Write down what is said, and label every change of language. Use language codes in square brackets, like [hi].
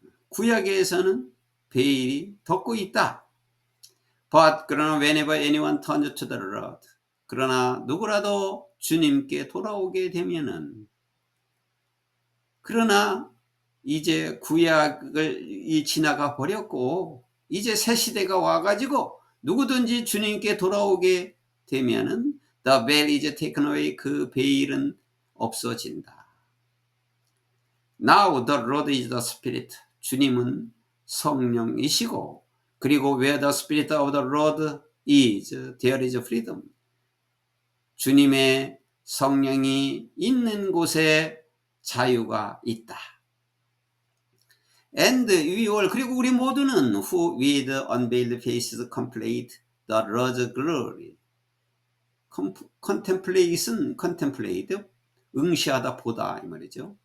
[ko] 구약에서는 베일이 덮고 있다. [en] But [ko] 그러나 [en] whenever anyone turns to the Lord, [ko] 그러나 누구라도 주님께 돌아오게 되면은, 그러나 이제 구약을 지나가 버렸고 이제 새 시대가 와가지고 누구든지 주님께 돌아오게 되면은 [en] the veil is taken away. [ko] 그 베일은 없어진다. [en] Now the Lord is the Spirit. [ko] 주님은 성령이시고, 그리고 [en] where the Spirit of the Lord is, there is freedom. [ko] 주님의 성령이 있는 곳에 자유가 있다. [en] And we all, [ko] 그리고 우리 모두는 [en] who with unveiled faces contemplate the Lord's glory. [ko] contemplate, 응시하다 보다 이 말이죠.